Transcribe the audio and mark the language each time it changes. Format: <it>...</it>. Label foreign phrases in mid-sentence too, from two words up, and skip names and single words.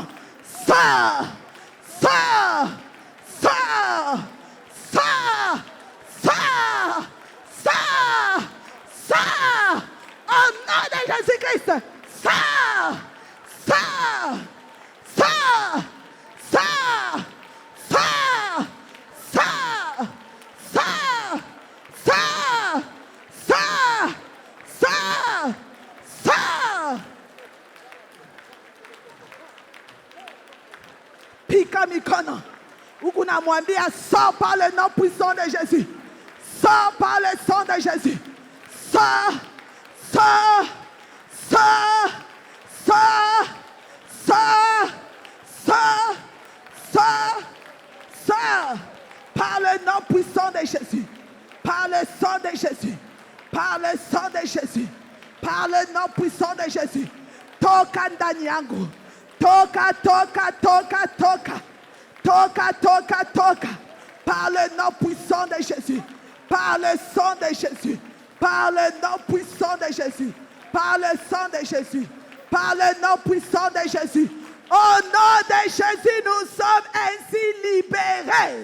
<fr>Sors, sors, sors, sors, sors, sors, sors, au nom de Jésus-Christ, sors, sors, sors, sors, sors, sors, sors, sors, sors, sors, sors.</fr> <sw>Pika mikono. Huku namwambia</sw> <fr>sors par le nom puissant de Jésus. Sors par le sang de Jésus. Sors, sors, sors, sors, sors, sors, sors, sors. Par le nom puissant de Jésus. Par le sang de Jésus. Par le sang de Jésus. Par le nom puissant de Jésus.</fr> <sw>Toka ndani yangu. Toka, toka, toka, toka. Toka, toka, toka.</sw> <fr>Par le nom puissant de Jésus. Par le sang de Jésus. Par le nom puissant de Jésus. Par le sang de Jésus. Par le nom puissant de Jésus. Au nom de Jésus, nous sommes ainsi libérés.</fr>